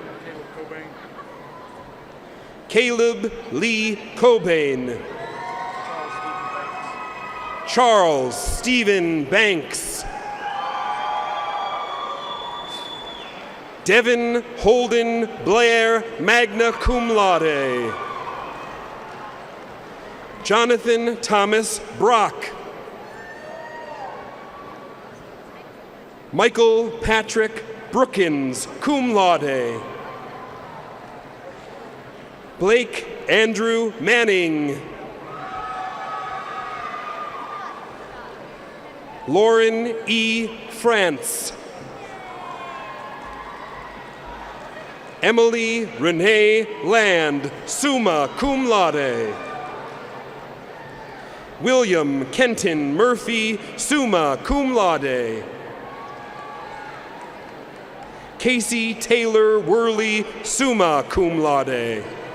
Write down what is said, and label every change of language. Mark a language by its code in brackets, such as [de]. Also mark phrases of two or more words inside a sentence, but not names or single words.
[en] Caleb Lee Cobain. Charles Stephen Banks. Devin Holden Blair, [la] magna cum laude. [en] Jonathan Thomas Brock. Michael Patrick Brookins, [la] cum laude. [en] Blake Andrew Manning. Lauren E. France. Emily Renee Land, [la] summa cum laude. [en] William Kenton Murphy, [la] summa cum laude. [en] Casey Taylor Worley, [la] summa cum laude.